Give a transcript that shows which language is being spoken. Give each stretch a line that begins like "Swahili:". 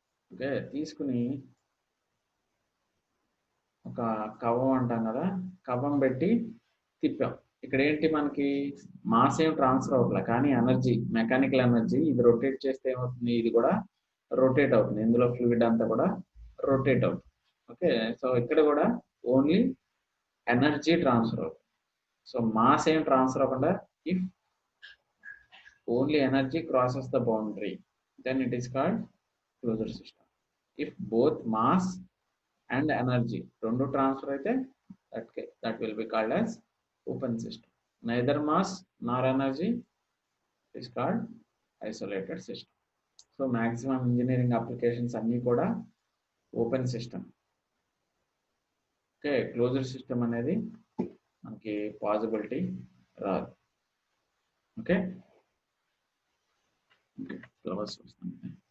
Telugu: Okay, తీసుకుని ఒక కవ్వం అంటాం కదా, కవ్వం పెట్టి తిప్పాం. ఇక్కడ ఏంటి? మనకి మాస్ ఏం ట్రాన్స్ఫర్ అవ్వట్లే, కానీ ఎనర్జీ, మెకానికల్ ఎనర్జీ, ఇది రొటేట్ చేస్తే ఏమవుతుంది? ఇది కూడా రొటేట్ అవుతుంది, ఇందులో ఫ్లూయిడ్ అంతా కూడా రొటేట్ అవుతుంది. ఓకే, సో ఇక్కడ కూడా ఓన్లీ ఎనర్జీ ట్రాన్స్ఫర్ అవుతుంది. సో మాస్ ఏం ట్రాన్స్ఫర్ అవ్వకుండా,
English: If only energy crosses the boundary, then it is called closed system. If both mass and energy
Telugu: రెండు ట్రాన్స్ఫర్ అయితే
English: that will be called as open system. Neither mass nor energy is called isolated system. So maximum engineering applications
Telugu: అన్నీ కూడా
English: Open system.
Telugu: Okay, closed system అనేది మనకి possibility రాదు. Okay, flowers వస్తుంది.